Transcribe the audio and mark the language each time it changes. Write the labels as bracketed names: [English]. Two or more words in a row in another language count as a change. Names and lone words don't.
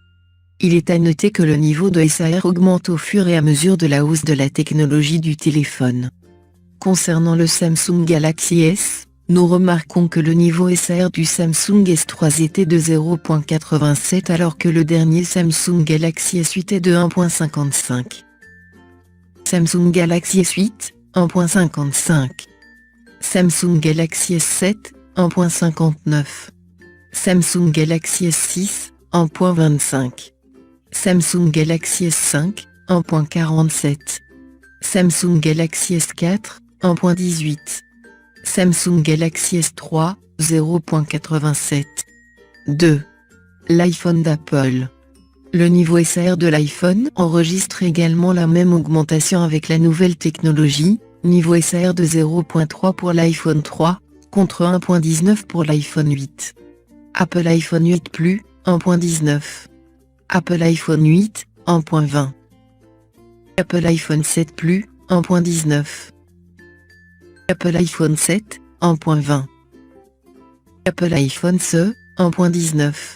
[French] Il est à noter que le niveau de SAR augmente au fur et à mesure de la hausse de la technologie du téléphone. Concernant le Samsung Galaxy S, nous remarquons que le niveau SAR du Samsung S3 était de 0.87 alors que le dernier Samsung Galaxy S8 est de 1.55. Samsung Galaxy S8, 1.55. Samsung Galaxy S7, 1.59. Samsung Galaxy S6, 1.25. Samsung Galaxy S5, 1.47. Samsung Galaxy S4, 1.18. Samsung Galaxy S3, 0.87. 2. L'iPhone d'Apple. Le niveau SAR de l'iPhone enregistre également la même augmentation avec la nouvelle technologie, niveau SAR de 0.3 pour l'iPhone 3, contre 1.19 pour l'iPhone 8. Apple iPhone 8 Plus, 1.19. Apple iPhone 8, 1.20. Apple iPhone 7 Plus, 1.19. Apple iPhone 7, 1.20. Apple iPhone SE, 1.19.